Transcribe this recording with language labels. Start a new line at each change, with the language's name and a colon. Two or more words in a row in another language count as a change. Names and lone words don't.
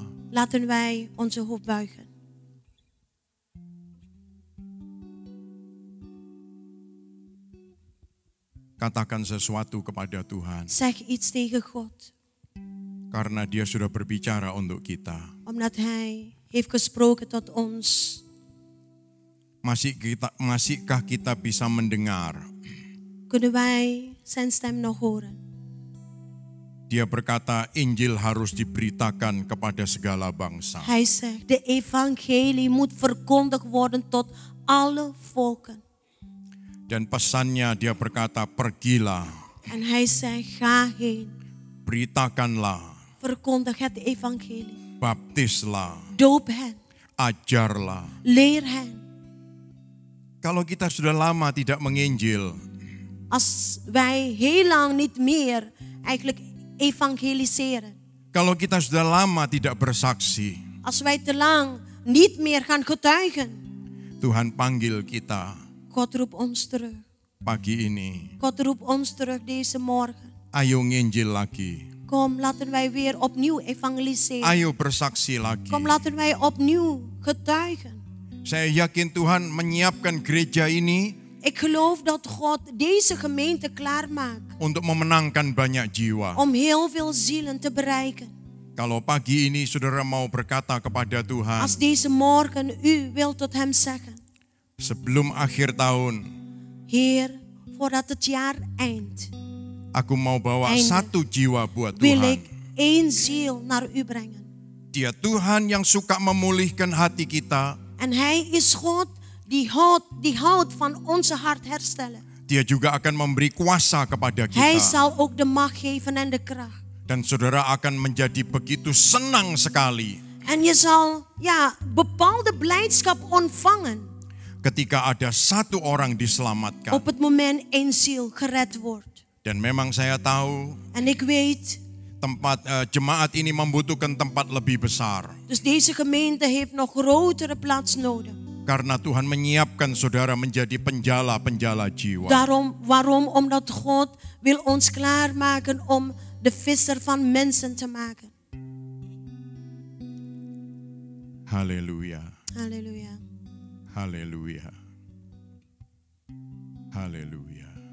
Dutch: Laten wij onze hoofd buigen.
Indonesian: Katakan sesuatu kepada Tuhan.
Dutch: Zeg iets tegen God.
Indonesian: Karena dia sudah berbicara untuk kita.
Dutch: Omdat hij heeft gesproken tot ons.
Indonesian: Masihkah kita bisa mendengar?
Dutch: Kunnen wij zijn stem nog horen?
Indonesian: Dia berkata Injil harus diberitakan kepada segala bangsa.
Dutch: Hij zegt, de evangelie moet verkondigd worden tot alle volken.
Indonesian: Dan pesannya dia berkata, pergilah,
Dutch: En hij zei, ga heen,
Indonesian: beritakanlah,
Dutch: verkondig het evangelie,
Indonesian: baptislah,
Dutch: doop hen,
Indonesian: ajarlah.
Dutch: leer hen.
Indonesian: Kalau kita sudah lama tidak menginjil,
Dutch: Als wij heel lang niet meer eigenlijk evangeliseren.
Indonesian: kalau kita sudah lama tidak bersaksi,
Dutch: Als wij te lang niet meer gaan getuigen.
Indonesian: Tuhan panggil kita
Dutch: God roept ons terug.
Indonesian: pagi ini.
Dutch: God roept ons terug deze morgen.
Indonesian: Ayo nginjil lagi.
Dutch: Kom, laten wij weer opnieuw evangeliseren.
Indonesian: Ayo bersaksi lagi.
Dutch: Kom, laten wij opnieuw getuigen.
Indonesian: Saya yakin Tuhan menyiapkan gereja ini
Dutch: Ik geloof dat God deze gemeente klaarmaakt
Indonesian: untuk memenangkan banyak jiwa.
Dutch: om heel veel zielen te bereiken.
Indonesian: Kalau pagi ini saudara mau berkata kepada Tuhan,
Dutch: Als deze morgen u wilt tot hem zeggen,
Indonesian: sebelum akhir tahun,
Dutch: Heer, voordat het jaar eindt,
Indonesian: aku mau bawa
Dutch: Einde.
Indonesian: 1 jiwa buat
Dutch: wil
Indonesian: Tuhan.
Dutch: ik 1 ziel naar u brengen.
Indonesian: Dia Tuhan yang suka memulihkan hati kita.
Dutch: En hij is God die houdt van onze hart herstellen.
Indonesian: Dia juga akan memberi kuasa kepada
Dutch: Hij
Indonesian: kita.
Dutch: zal ook de macht geven en de kracht.
Indonesian: Dan saudara akan menjadi begitu senang sekali
Dutch: En je zal bepaalde blijdschap ontvangen
Indonesian: ketika ada 1 orang diselamatkan.
Dutch: op het moment 1 ziel gered wordt.
Indonesian: Dan memang saya tahu
Dutch: En ik weet,
Indonesian: tempat jemaat ini membutuhkan tempat lebih besar.
Dutch: dus deze gemeente heeft nog grotere plaats nodig.
Indonesian: Karena Tuhan menyiapkan saudara menjadi penjala-penjala jiwa.
Dutch: Waarom? Omdat God wil ons klaarmaken om de visser van mensen te maken.
Indonesian: Haleluya.
Dutch: Halleluja.
Indonesian: Haleluya. Haleluya.